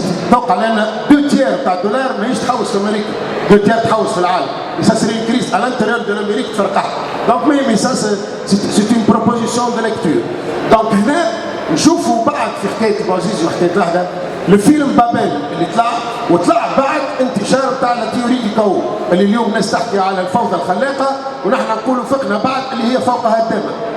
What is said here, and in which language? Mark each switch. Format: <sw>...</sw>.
<ar>توقع لان 2 تير تاع الدولار ماهيش تحوس في امريكا، 2 تير تحوس في العالم.</ar> <fr>ça serait une crise à l'intérieur de l'Amérique</fr> <ar>تفرقعها.</ar> <fr>donc mais ça c'est une proposition de lecture.</fr> <ar>donc هنا نشوفوا بعد في حكايه بوعزيزي وحكايه لحظه الفيلم بابل اللي طلع بعد انتشار تاع</ar> <fr>التيوري دي كاو</fr> <ar>اللي اليوم الناس تحكي على الفوضى الخلاقه ونحن نقولوا فقنا بعد اللي هي فوقها الدم.</ar>